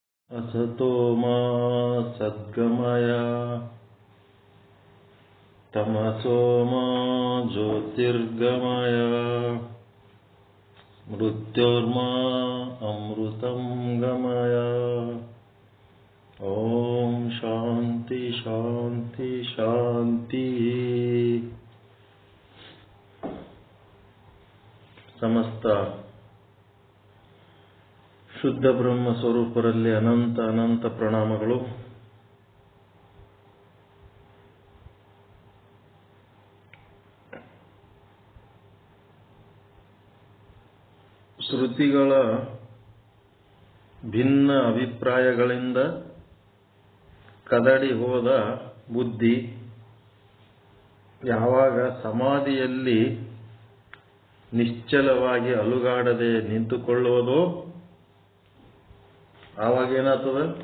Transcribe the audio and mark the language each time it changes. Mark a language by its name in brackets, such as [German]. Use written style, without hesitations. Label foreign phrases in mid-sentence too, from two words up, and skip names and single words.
[Sanskrit] असतो मा सद्गमय तमसो मा ज्योतिर्गमय मृत्योर्मा अमृतं गमय। ओम शांति शांति शांति। [Kannada] समस्त ಶುದ್ಧ ಬ್ರಹ್ಮ ಸ್ವರೂಪರಲ್ಲಿ ಅನಂತ ಅನಂತ ಪ್ರಣಾಮಗಳು. ಶ್ರುತಿಗಳ ಭಿನ್ನ ಅಭಿಪ್ರಾಯಗಳಿಂದ ಕದಡಿ ಹೋದ ಬುದ್ಧಿ ಯಾವಾಗ ಸಮಾಧಿಯಲ್ಲಿ ನಿಶ್ಚಲವಾಗಿ ಅಲುಗಾಡದೆ ನಿಂತುಕೊಳ್ಳುವುದೋ ಆವಾಗ ಏನಾಗ್ತದೆ?